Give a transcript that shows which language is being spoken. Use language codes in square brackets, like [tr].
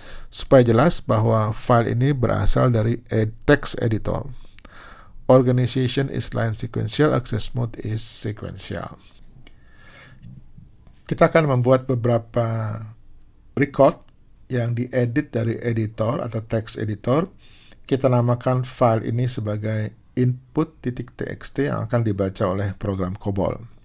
[id] Supaya jelas bahwa file ini berasal dari text editor. [en] Organization is line sequential, access mode is sequential. [id] Kita akan membuat beberapa record yang diedit dari editor atau text editor. Kita namakan file ini sebagai input.txt yang akan dibaca oleh program COBOL.